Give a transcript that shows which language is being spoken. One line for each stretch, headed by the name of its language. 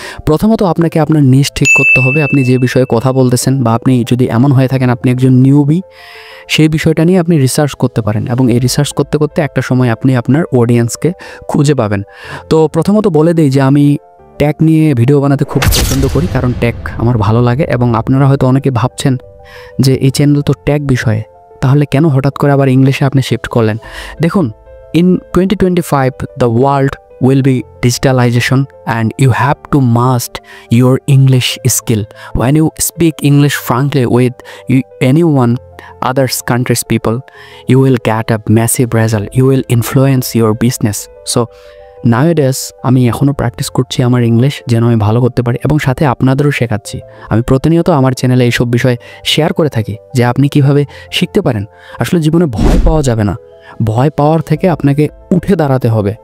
Bangla: প্রথমত আপনাকে আপনার নিশ ঠিক করতে হবে। আপনি যে বিষয়ে কথা বলতেছেন, বা আপনি যদি এমন হয়ে থাকেন আপনি একজন নিউবি, সেই বিষয়টা নিয়ে আপনি রিসার্চ করতে পারেন এবং এই রিসার্চ করতে করতে একটা সময় আপনি আপনার অডিয়েন্সকে খুঁজে পাবেন। তো প্রথমত বলে দেই যে আমি ট্যাগ নিয়ে ভিডিও বানাতে খুব পছন্দ করি, কারণ ট্যাগ আমার ভালো লাগে। এবং আপনারা হয়তো অনেকে ভাবছেন যে এই চ্যানেল তো ট্যাগ বিষয়ে, তাহলে কেন হঠাৎ করে আবার ইংলিশে আপনি শিফট করলেন। দেখুন,
English: In 2025 the world will be digitalization and you have to master your English skill. When you speak English frankly with anyone others countries people, you will get a massive result. You will influence your business. So nowadays
Bangla: আমি এখনও practice করছি আমার English, যেন আমি ভালো করতে পারি এবং সাথে আপনাদেরও শেখাচ্ছি। আমি প্রতিনিয়ত আমার চ্যানেলে এইসব বিষয় শেয়ার করে থাকি যে আপনি কিভাবে শিখতে পারেন। আসলে জীবনে ভয় পাওয়া যাবে না, ভয় পাওয়ার থেকে আপনাকে উঠে দাঁড়াতে হবে।